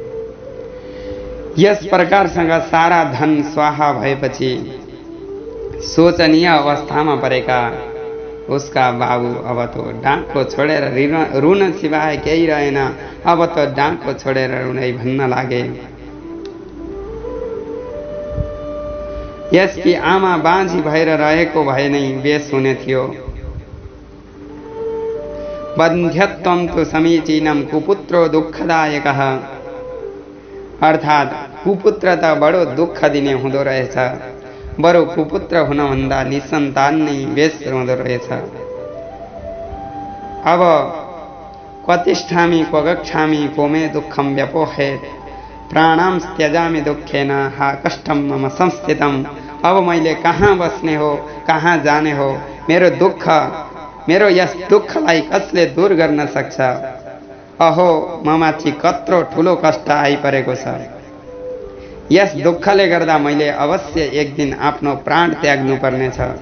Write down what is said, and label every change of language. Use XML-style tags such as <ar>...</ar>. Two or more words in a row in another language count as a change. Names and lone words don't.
<ne>यस प्रकारसँग सारा धन स्वाहा भएपछि शोचनीय अवस्थामा परेका उसका बाबु अब त डाँको छोडेर रुन सिवाय केही रहेन। अब त डाँको छोडेर रुनै भन्न लागे। यसकी आमा बाँझी भएर रहेको भए नै बेस हुने थियो।</ne> <sa>बन्ध्यत्वं तु समीचीनं कुपुत्रो दुःखदायकः।</sa> <ne>अर्थात् कुपुत्र त बडो दुःख दिने हुँदो रहेछ। बरु कुपुत्र हुनभन्दा निसन्तान नै बेस हुँदो रहेछ।</ne> <sa>अब क्वतिष्ठामि क्व गच्छामि को मे दुःखं व्यपोहेत् प्राणां त्यजामि दुःखेन हा कष्टं मम संस्थितम्।</sa> <ne>अब मैले कहाँ बस्ने हो, कहाँ जाने हो? मेरो यस दुःखलाई कसले दूर गर्न सक्छ? अहो, ममाथि कत्रो ठुलो कष्ट आइपरेको छ। यस दुःखले गर्दा मैले अवश्य एक दिन आफ्नो प्राण त्याग्नु पर्नेछ।</ne>